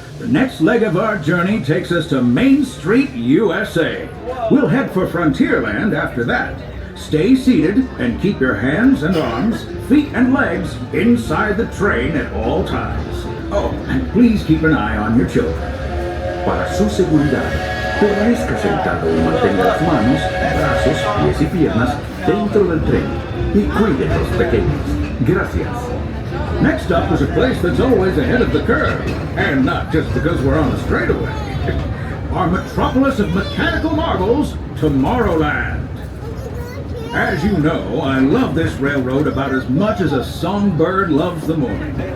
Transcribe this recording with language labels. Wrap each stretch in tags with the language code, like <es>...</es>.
<en>The next leg of our journey takes us to Main Street, USA. We'll head for Frontierland after that. Stay seated and keep your hands and arms, feet and legs inside the train at all times. Oh, and please keep an eye on your children.</en> <es>Para su seguridad, permanezca sentado y mantenga las manos, brazos, pies y piernas dentro del tren y cuide a los pequeños. Gracias.</es> <en>Next up is a place that's always ahead of the curve, and not just because we're on the straightaway. Our metropolis of mechanical marvels, Tomorrowland. As you know, I love this railroad about as much as a songbird loves the morning.</en>